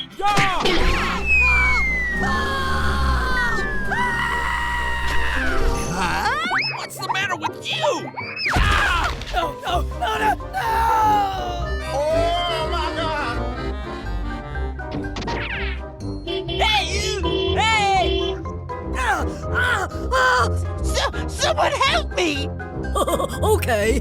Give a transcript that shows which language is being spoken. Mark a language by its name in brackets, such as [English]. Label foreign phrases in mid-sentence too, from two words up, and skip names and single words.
[English] Ya! Huh? What's the matter with you? Ah! No, no, no, no, no! Oh my God! Hey, you! Hey! Ah! Ah! Someone help me! Okay.